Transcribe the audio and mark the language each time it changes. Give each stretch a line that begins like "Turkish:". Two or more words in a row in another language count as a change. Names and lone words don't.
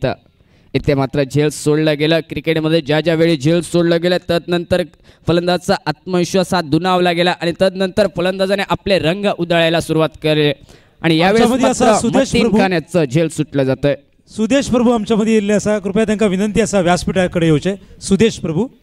Marathi: इथे मात्र झेल सोडलं गेलं. क्रिकेटमध्ये ज्या ज्या वेळी झेल सोडलं गेलं तदनंतर फलंदाजाचा आत्मविश्वास हा दुणावला गेला आणि तदनंतर फलंदाजाने आपले रंग उधळायला सुरुवात केली आणि यावेळेस मतीन खान याचं झेल सुटलं जातंय.
Konkani: सुदेश प्रभू आमच्यामध्ये येयल्ले आसा. कृपया तांकां विनंती आसा व्यासपीठाकडे येवचे. सुदेश प्रभू.